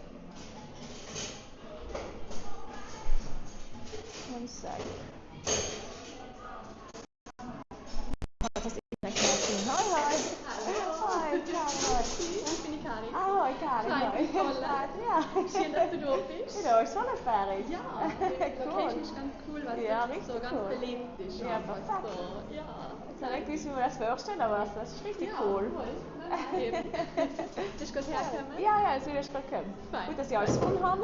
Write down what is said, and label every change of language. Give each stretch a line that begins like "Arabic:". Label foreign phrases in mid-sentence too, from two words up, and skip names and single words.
English: One sec.
German: Hoi. Hoi, Karin. Ja. Schön, dass du da bist. Ja, ist schon fertig. Ja, die Location ist ganz cool, weil Ja, es richtig so ganz cool. belebt ist. Ja, einfach perfekt. so. Ja. Ich habe nicht gewusst, wie wir das vorstellen, aber das ist richtig cool. Eben. Bist du gerade hergekommen? Ja, jetzt bin ich gerade gekommen. Fein. Gut, dass ich alles gefunden habe.